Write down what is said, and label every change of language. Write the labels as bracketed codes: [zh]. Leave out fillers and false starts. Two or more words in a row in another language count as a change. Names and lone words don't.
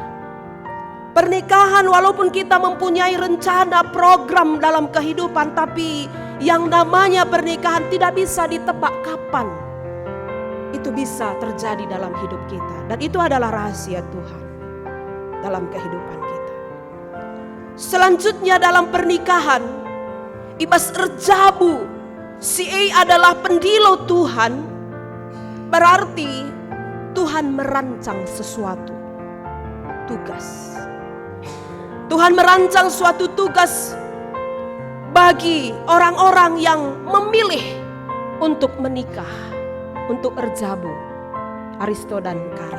[id] Pernikahan walaupun kita mempunyai rencana program dalam kehidupan, tapi yang namanya pernikahan tidak bisa ditebak kapan itu bisa terjadi dalam hidup kita. Dan itu adalah rahasia Tuhan dalam kehidupan kita. Selanjutnya dalam pernikahan, [btx] ibas erjabu, si adalah pendilo Tuhan, [id] berarti Tuhan merancang sesuatu tugas. Tuhan merancang suatu tugas bagi orang-orang yang memilih untuk menikah, untuk erjabu, Aristo dan Karin.